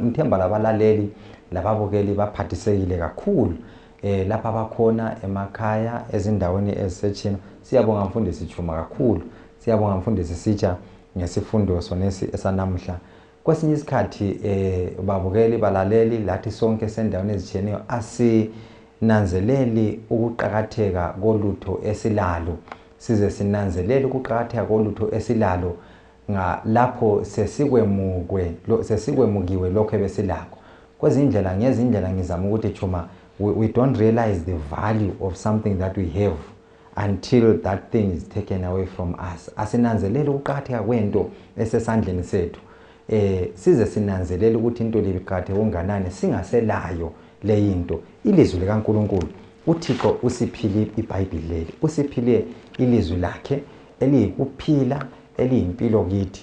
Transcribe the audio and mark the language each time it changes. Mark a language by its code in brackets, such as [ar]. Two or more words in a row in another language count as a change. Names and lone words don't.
[nd] ngithemba labalaleli lababukeli baphathisekile kakhulu lapha bakhona emakhaya ezindaweni ezisechina siyabonga mfundisi Chuma kakhulu siyabonga mfundisi Sitsha ngesifundo sonesi esanamhla kwesinye isikhathi babukeli balaleli lathi sonke sendaweni ezicheneyo asinanzeleli ukuqhakatheka kolutho esilalo size sinanzelele ukuqhakatheka kolutho esilalo lapho sesikwemukiwe lokho ebesilakho kwezindlela ngezindlela ngizama ukuthi Chuma [en] we don't realize the value of something that we have until that thing is taken away from us [nd] asinanzelele ukuqhakatheka kwento esesandleni sethu size sinanzelele ukuthi into lebiqhathe onganani singaselayo leyinto ilizwi likaNkuluNkulu uThixo usiphile iBhayibheli leli, usiphile ilizwi lakhe eliyikuphila eliyimpilo kithi.